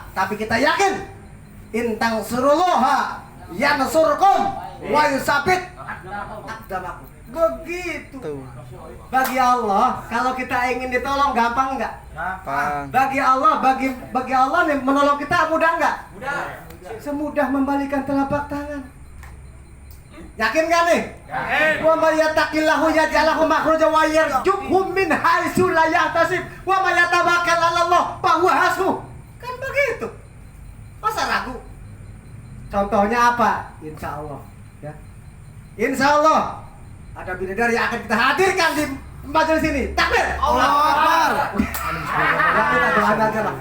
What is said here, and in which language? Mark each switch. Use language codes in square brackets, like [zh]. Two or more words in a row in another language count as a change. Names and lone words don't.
[id] Tapi kita yakin [ar] إن تنصروا الله ينصركم ويثبت أقدامكم. [id] Begitu. Tuh. Bagi Allah, kalau kita ingin ditolong gampang enggak? Gampang. Bagi Allah nih menolong kita mudah enggak? Mudah. Semudah membalikan telapak tangan. Yakin gak nih? Yakin. [ar] ومن يتق الله يجعل له مخرجا ويرزقه من حيث لا يحتسب ومن يتوكل على الله فهو حسبه. [id] Kan begitu. Masa ragu? Contohnya apa? [ar] إن شاء الله, [id] ya. [ar] إن شاء الله [id] ada bidadari yang akan kita hadirkan di majelis ini. Takbir. [ar] الله أكبر. [id] Ya, kita doakan aja lah.